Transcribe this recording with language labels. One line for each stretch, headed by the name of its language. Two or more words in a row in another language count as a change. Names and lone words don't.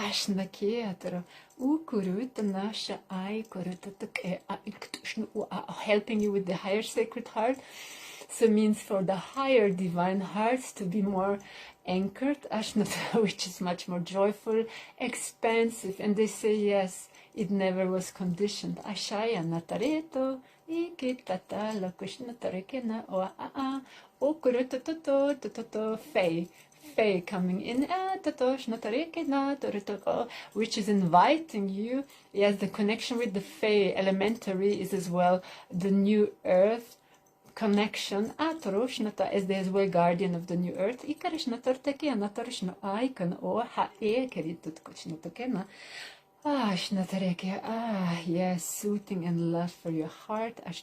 English: Helping you with the higher sacred heart. So means for the higher divine hearts to be more anchored, which is much more joyful, expansive. And they say, yes, It never was conditioned. Ashaya natareto, ikitata la kushna tarekena o o kurutoto fei. Fei coming in, which is inviting you. Yes, the connection with the Fei elementary is as well the new earth connection. As they as well guardian of the new earth. Yes, soothing and love for your heart.